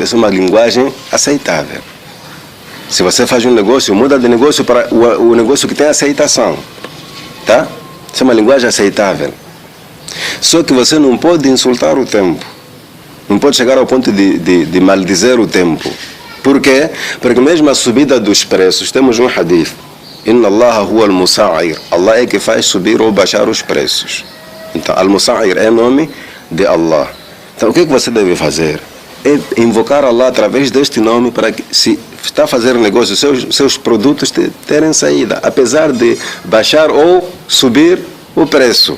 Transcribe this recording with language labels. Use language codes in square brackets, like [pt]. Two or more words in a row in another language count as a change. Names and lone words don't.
[pt] Essa é uma linguagem aceitável. Se você faz um negócio, muda de negócio para o negócio que tem aceitação. Tá? Essa é uma linguagem aceitável. Só que você não pode insultar o tempo. Não pode chegar ao ponto de maldizer o tempo. Por quê? Porque mesmo a subida dos preços, temos um hadith. [ar] إن الله هو المسعر. [pt] Allah é que faz subir ou baixar os preços. Então, al-musa'ir é nome de Allah. Então, o que você deve fazer? É invocar Allah através deste nome para que, se está a fazer negócio, seus produtos terem saída, apesar de baixar ou subir o preço.